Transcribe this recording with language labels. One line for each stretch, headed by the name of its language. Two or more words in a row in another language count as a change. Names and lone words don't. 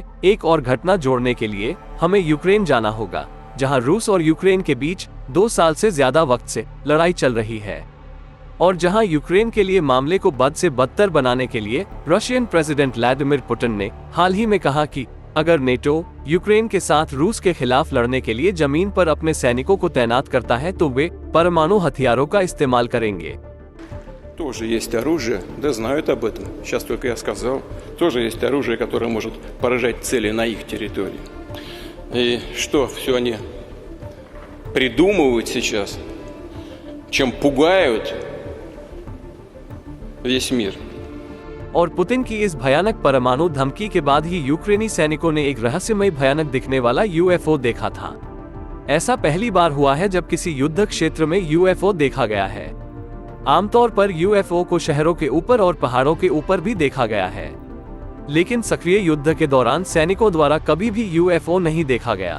Hindi: एक और घटना जोड़ने के लिए हमें यूक्रेन जाना होगा, जहां रूस और यूक्रेन के बीच 2 साल से ज्यादा वक्त से लड़ाई चल रही है, और जहां यूक्रेन के लिए मामले को बद से बदतर बनाने के लिए
English: Russian president
Hindi: व्लादिमीर पुतिन ने हाल ही में कहा कि अगर नेटो यूक्रेन के साथ रूस के खिलाफ लड़ने के लिए जमीन पर अपने सैनिकों को तैनात करता है तो वे परमाणु हथियारों का इस्तेमाल करेंगे।
Russian: Тоже есть оружие, да знают об этом. Сейчас только я сказал. Тоже есть оружие, которое может поражать цели на их территории. И что все они придумывают сейчас, чем пугают весь мир.
Hindi: और पुतिन की इस भयानक परमाणु धमकी के बाद ही यूक्रेनी सैनिकों ने एक रहस्यमय भयानक दिखने वाला यूएफओ देखा था। ऐसा पहली बार हुआ है जब किसी युद्ध क्षेत्र में यूएफओ देखा गया है। आमतौर पर यूएफओ को शहरों के ऊपर और पहाड़ों के ऊपर भी देखा गया है, लेकिन सक्रिय युद्ध के दौरान सैनिकों द्वारा कभी भी यूएफओ नहीं देखा गया।